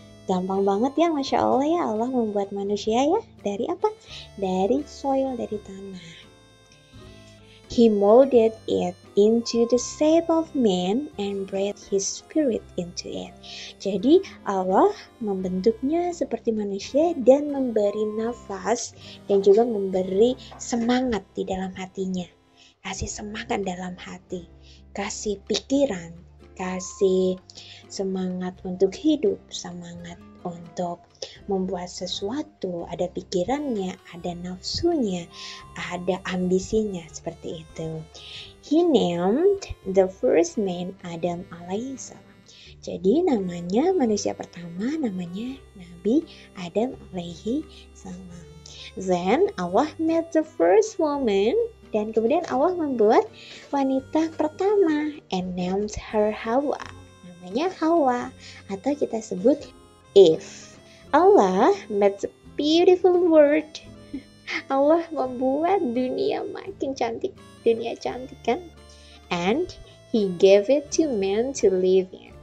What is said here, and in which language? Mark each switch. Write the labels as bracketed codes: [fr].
[id] Gampang banget ya, Masya Allah ya, Allah membuat manusia ya dari apa? Dari soil, dari tanah. [en] He molded it into the shape of man and breathed his spirit into it. [id] Jadi Allah membentuknya seperti manusia dan memberi nafas dan juga memberi semangat di dalam hatinya. Kasih semangat dalam hati, kasih pikiran, kasih semangat untuk hidup, semangat untuk membuat sesuatu, ada pikirannya, ada nafsunya, ada ambisinya, seperti itu. [en] He named the first man Adam alaihissalam. [id] Jadi namanya manusia pertama namanya Nabi Adam alaihissalam. [en] Then Allah made the first woman, [id] dan kemudian Allah membuat wanita pertama [en] and named her Hawa. [id] Namanya Hawa atau kita sebut Eve. [en] Allah made the beautiful world. [id] Allah membuat dunia makin cantik, dunia cantik kan? [en] And He gave it to man to live in.